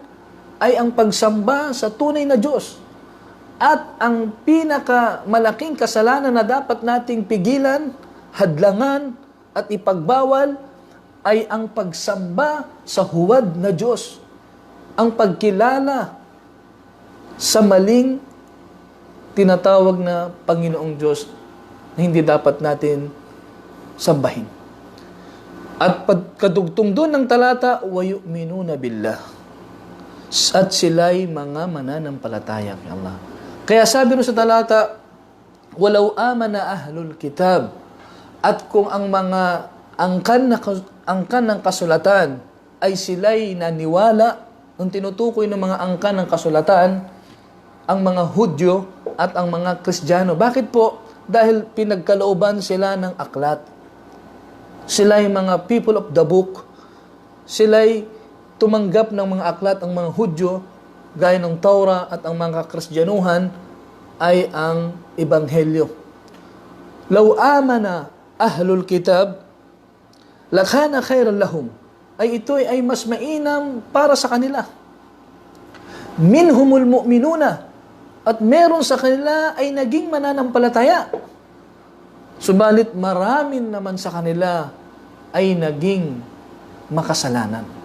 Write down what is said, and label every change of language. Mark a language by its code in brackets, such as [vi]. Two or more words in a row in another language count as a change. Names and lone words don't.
[tl] Ay ang pagsamba sa tunay na Diyos. At ang pinakamalaking kasalanan na dapat nating pigilan, hadlangan, at ipagbawal ay ang pagsamba sa huwad na Diyos. Ang pagkilala sa maling tinatawag na Panginoong Diyos na hindi dapat natin sambahin. At pagkadugtong doon ng talata, [ar] وَيُؤْمِنُونَ بِاللَّهِ [tl] at sila'y mga mananampalataya kay Allah. Kaya sabi rin sa talata, [ar] لو آمن أهل الكتاب, [tl] at kung ang mga angkan ng kasulatan ay sila'y naniwala, ang tinutukoy ng mga angkan ng kasulatan, ang mga Hudyo at ang mga Kristiyano. Bakit po? Dahil pinagkalooban sila ng aklat. Sila'y mga [en] people of the book. [tl] Sila'y tumanggap ng mga aklat, ang mga Hudyo, gaya ng Torah, at ang mga Kristiyanuhan ay ang Ebanghelyo. [ar] لو آمن أهل الكتاب لكان خيرا لهم, [tl] ay ito ay mas mainam para sa kanila. [ar] منهم المؤمنون, [tl] at meron sa kanila ay naging mananampalataya. Subalit maraming naman sa kanila ay naging makasalanan.